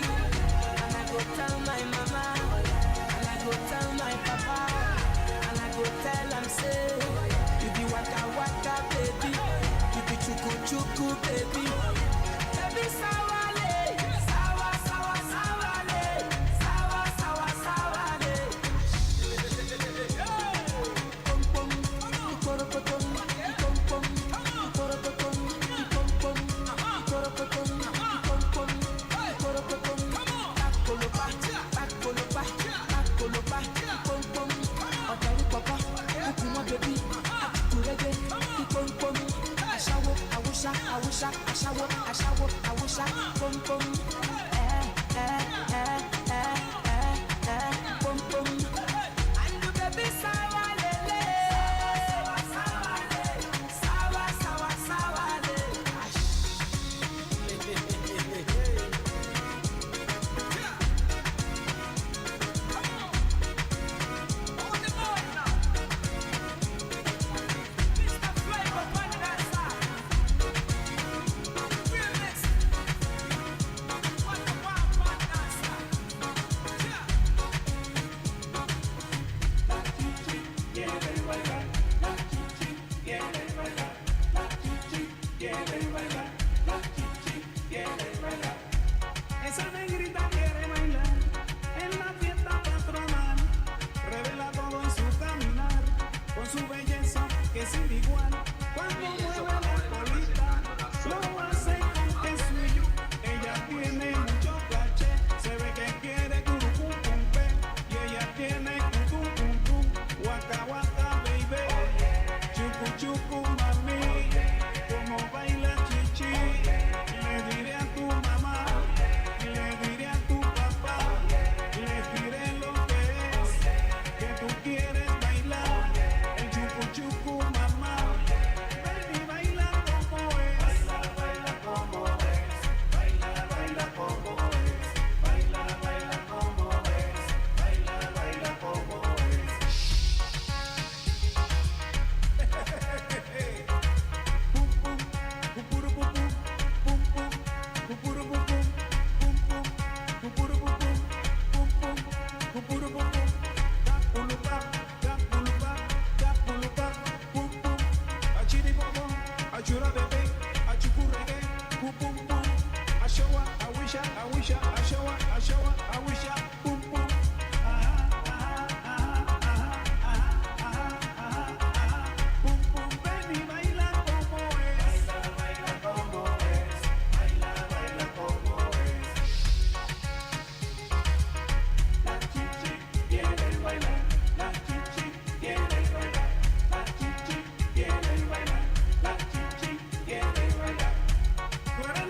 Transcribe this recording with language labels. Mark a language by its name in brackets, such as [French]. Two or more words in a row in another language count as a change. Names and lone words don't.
[Nigerian Pidgin] And I go tell my mama, and I go tell my papa, and I go tell am say, you be waka waka baby, you be chuku chuku baby, baby sawale, sawa sawa sawale, sawa sawa sawale. Pom pom, ikorokotom, ikom pom, ikorokotom, ikom pom, ikorokotom, ikom pom, ikorokotom. Pakolopa, pakolopa, pakolopa, ikom pom. Ajari papa, ukuma baby, achukurege, ikom pom. Ashawo, awusha, awusha, ashawo, ashawo, awusha, pom pom. Pom pom. And the baby sawa lele, sawa le, sawa sawa sawa le. Mr. Flavor, one that side. Realness. What the wild one that side. [Spanish] Esa negrita quiere bailar en la fiesta patronal, revela todo en su caminar, con su belleza que es sin igual. Cuando mueve la colita, lo hace con que suyo. Ella tiene mucho caché, se ve que quiere curucucumpe, y ella tiene cutucuncum, [Nigerian Pidgin] waka waka baby, [Spanish] chucu chucu mami, como baila chichi, le diré a tu mamá. Le diré a tu papá, le diré lo que tú quieres bailar, el chucu chucu mamá, baby baila como es, baila como es, baila como es, baila como es, baila como es. Pum pum, pupuru pupum, pum pum, pupuru pupum. Achura bebe, achukurege, pum pum pum. Ashawa, awisha, awisha, ashawa, ashawa, awisha, pum pum. Pum pum, baby, baila como es. Baila como es. Baila como es. La chichi quiere bailar, la chichi quiere bailar, la chichi quiere bailar, la chichi quiere bailar.